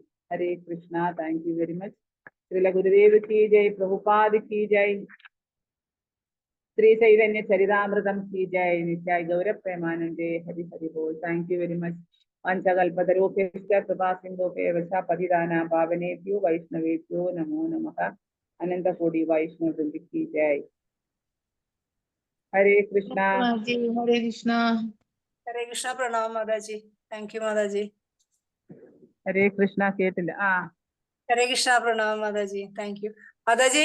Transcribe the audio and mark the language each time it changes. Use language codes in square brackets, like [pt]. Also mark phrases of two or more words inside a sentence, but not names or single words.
[en] ഹരേ കൃഷ്ണ. thank you very much. [hi] श्रील गुरुदेव की जय, प्रभुपाद की जय, श्री चैतन्य चरितामृतम् की जय, नित्याय गौर प्रेमानन्दे, हरि हरि बोल. [en] thank you very much. [sa] पञ्चकल्पतरूपेश्च कृपा सिन्धुभ्यो पतिदानां पावनेभ्यो वैष्णवेभ्यो नमो नमः. [hi] अनन्तकोटि वैष्णव वृन्द की जय। हरे कृष्ण. ഹരേ കൃഷ്ണ. [ml] ഹരേ കൃഷ്ണ. പ്രണാമം മാതാജി. [en] thank you [ml] മാതാജി. ഹരേ കൃഷ്ണ. കേട്ടില്ല. ഹരേ കൃഷ്ണ. പ്രണാമം മാതാജി. [en] thank you [ml] മാതാജി.